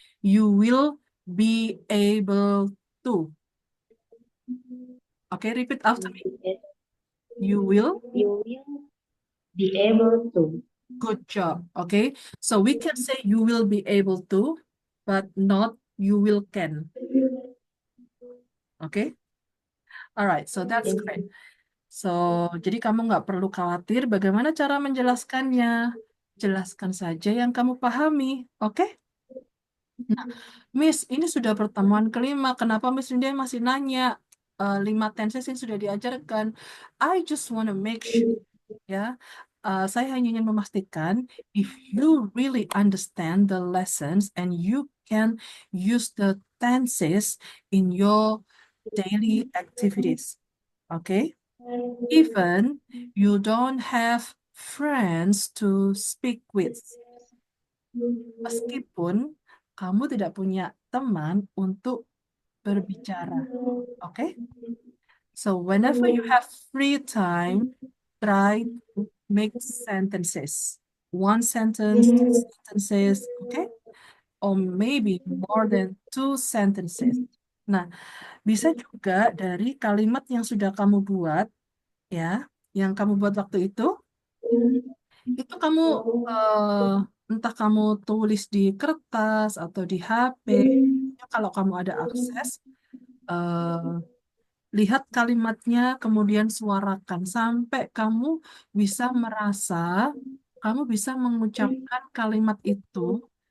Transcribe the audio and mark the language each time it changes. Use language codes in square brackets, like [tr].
[en] You will be able to. Okay, repeat after me. You will. you will be able to. Good job. Okay. So we can say you will be able to, but not you will can. Okay. All right. So that's great. [id] So, jadi kamu nggak perlu khawatir bagaimana cara menjelaskannya. Jelaskan saja yang kamu pahami. Oke? Nah, Miss, ini sudah pertemuan kelima. Kenapa Miss Linda masih nanya? 5 tenses yang sudah diajarkan. [en] I just want to make sure, ya. [id] Saya hanya ingin memastikan [en] if you really understand the lessons and you can use the tenses in your daily activities. Okay? Even you don't have friends to speak with. [id] Meskipun kamu tidak punya teman untuk berbicara. Oke? [en] So whenever you have free time, try to make sentences. One sentence, two sentences, okay? Or maybe more than 2 sentences. [id] Nah, bisa juga dari kalimat yang sudah kamu buat, ya, yang kamu buat waktu itu kamu entah kamu tulis di kertas atau di HP. Kalau kamu ada akses, eh, lihat kalimatnya, kemudian suarakan sampai kamu bisa mengucapkan kalimat itu.